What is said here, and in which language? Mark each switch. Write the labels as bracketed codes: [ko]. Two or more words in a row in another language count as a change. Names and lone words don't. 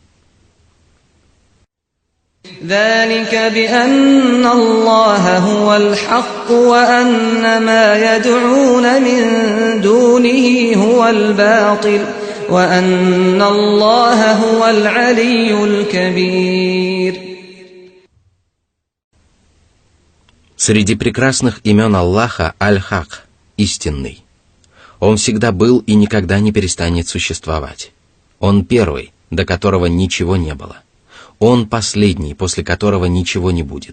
[ar] ذلك بأن الله هو الحق وأن ما يدعون من دونه هو الباطل وأن الله هو العلي الكبير. [ru] Среди прекрасных имен Аллаха Аль-Хак, истинный. Он всегда был и никогда не перестанет существовать. Он первый, до которого ничего не было. Он последний, после которого ничего не будет.